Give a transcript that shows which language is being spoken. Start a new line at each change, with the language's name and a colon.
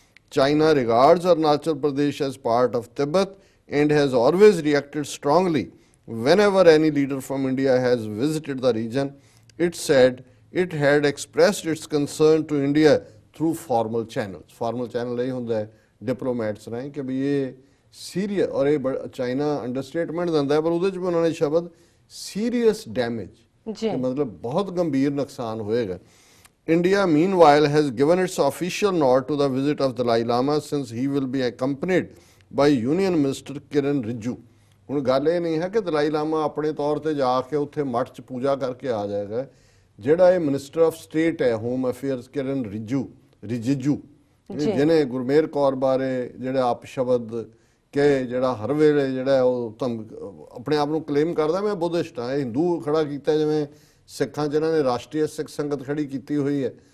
English: China regards Arunachal Pradesh as part of Tibet and has always reacted strongly whenever any leader from India has visited the region. It said it had expressed its concern to India through formal channels.
Punjabi: Formal channel ਇਹ ਹੁੰਦਾ ਹੈ diplomats ਰਾਹੀਂ ਕਿ ਵੀ ਇਹ serious, ਔਰ ਇਹ China ਅੰਡਰਸਟੇਟਮੈਂਟ ਦਿੰਦਾ ਹੈ ਪਰ ਉਹਦੇ 'ਚ ਵੀ ਉਹਨਾਂ ਨੇ ਸ਼ਬਦ ਸੀਰੀਅਸ ਡੈਮੇਜ, ਮਤਲਬ ਬਹੁਤ ਗੰਭੀਰ ਨੁਕਸਾਨ ਹੋਏਗਾ।
English: India meanwhile has given its official nod to the visit of Dalai Lama since he will be accompanied by Union Minister Kiren Rijiju.
Punjabi: ਹੁਣ ਗੱਲ ਇਹ ਨਹੀਂ ਹੈ ਕਿ ਦਲਾਈ ਲਾਮਾ ਆਪਣੇ ਤੌਰ ਤੇ ਜਾ ਕੇ ਉੱਥੇ ਮੱਠ 'ਚ ਪੂਜਾ ਕਰਕੇ ਆ ਜਾਏਗਾ। ਜਿਹੜਾ ਇਹ ਮਿਨਿਸਟਰ ਆਫ ਸਟੇਟ ਹੈ ਹੋਮ ਅਫੇਅਰਸ ਕਿਰਨ ਰਿਜਿਜੂ ਜਿਹਨੇ ਗੁਰਮੇਰ ਕੌਰ ਬਾਰੇ ਜਿਹੜਾ ਅਪਸ਼ਬਦ ਕਿ ਜਿਹੜਾ ਹਰ ਵੇਲੇ ਜਿਹੜਾ ਉਹ ਆਪਣੇ ਆਪ ਨੂੰ ਕਲੇਮ ਕਰਦਾ ਮੈਂ ਬੁੱਧਿਸਟ ਹਾਂ, ਇਹ ਹਿੰਦੂ ਖੜਾ ਕੀਤਾ, ਜਿਵੇਂ ਸਿੱਖਾਂ 'ਚ ਇਹਨਾਂ ਨੇ ਰਾਸ਼ਟਰੀ ਸਿੱਖ ਸੰਗਤ ਖੜੀ ਕੀਤੀ ਹੋਈ ਹੈ।